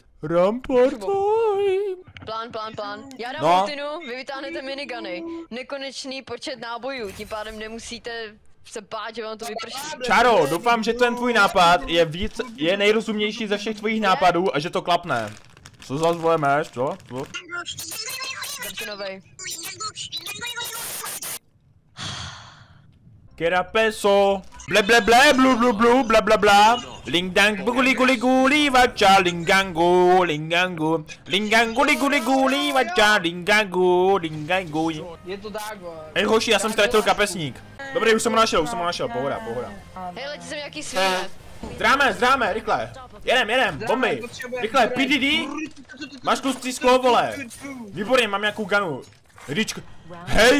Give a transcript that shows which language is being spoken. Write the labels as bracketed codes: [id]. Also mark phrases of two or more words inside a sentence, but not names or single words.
[en] Rampart time. [cs] Plán. Já dám No. ultinu, vy vytáhnete miniguny. Nekonečný počet nábojů, tím pádem nemusíte se bát, že vám to vyprší. Čáro, doufám, že ten tvůj nápad je nejrozumnější ze všech tvojich nápadů a že to klapne. Co zas vlemeš, co? Drčinovej. Kera peso, ble ble ble, blu blu blu, bla bla bla. Lingdang guli guli guli vacha, lingangu, lingangu. Lingangu guli guli vacha, lingangu. Je to tak, vole. Hej hoši, já jsem ztratil kapesník. Dobrý, už jsem ho našel, pohoda. Hej, letí sem nějaký svině. Zdráme, rychle. Jedem, bomby. Rychle, PDD. Máš tlustý sklo, vole. Výborně, mám nějakou ganu. Ričko, hej.